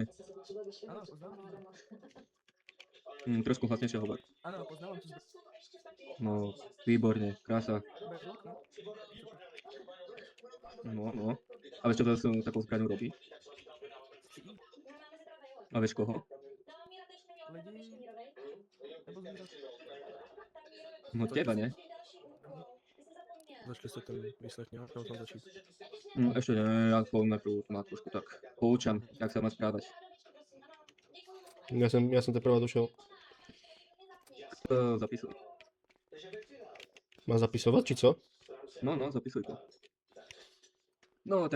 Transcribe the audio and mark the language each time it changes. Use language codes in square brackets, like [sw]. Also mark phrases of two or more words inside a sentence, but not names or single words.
[sk] Áno, poznávam. Trošku hlasnejšie hovor. Áno, poznávam to. No, výborne, krása. Berlík, no. No, no. A vieš, čo to s takou zbraňou robí? A vieš koho? [cs] Lidi, nebo zvířat. [sk] No teba, ne? [cs] Začali jste ten výslech nějak, nebo tam začít? [sk] Ešte ne, ja poviem najprv ma trošku tak poučam, jak sa má správať. Ja som teprve došiel. Zapisuj. Má zapisovať, či co? No, zapisuj to. No, tak...